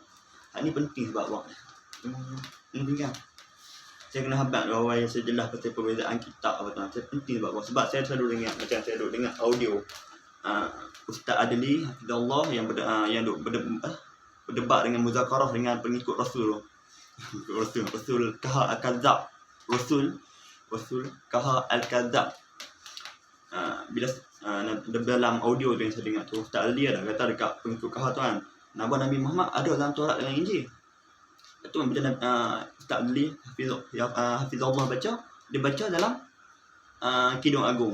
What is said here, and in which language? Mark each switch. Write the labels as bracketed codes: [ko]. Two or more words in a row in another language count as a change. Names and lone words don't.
[ms] Ini penting sebab awak penting kan. Saya kena habaq bahawa saya jelas pasal perbezaan kitab apa tu. Saya penting sebab saya selalu dengar, macam saya duduk dengar audio Ustaz Adli Hafizullah yang berdebat dengan muzakarah dengan pengikut Rasul. Rasul Kahar Al-Kadzab. Rasul Kahar Al-Kadzab. Bila dalam audio tu yang saya dengar tu, Ustaz Adli ada kata dekat pengikut Kahar tu kan, nama Nabi Muhammad ada dalam Taurat dan Injil. Itu bila Ustaz Adli Hafizullah baca, dia baca dalam Kidung Agung.